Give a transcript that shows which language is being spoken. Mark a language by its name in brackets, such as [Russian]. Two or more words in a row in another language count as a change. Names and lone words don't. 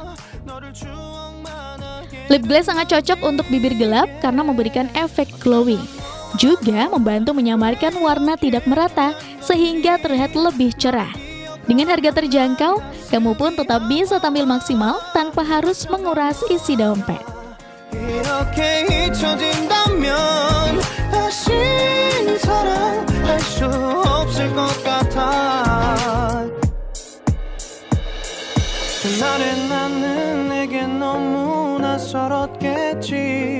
[English] Lip gloss [Indonesian] sangat cocok untuk bibir gelap karena memberikan efek glowing. Juga membantu menyamarkan warna tidak merata sehingga terlihat lebih cerah. Dengan harga terjangkau, kamu pun tetap bisa tampil maksimal tanpa harus menguras isi dompet. [Korean] 이렇게 잊혀진다면 다시 사랑할 수 없을 것 같아. 그날의 나는 내게 너무 낯설었겠지.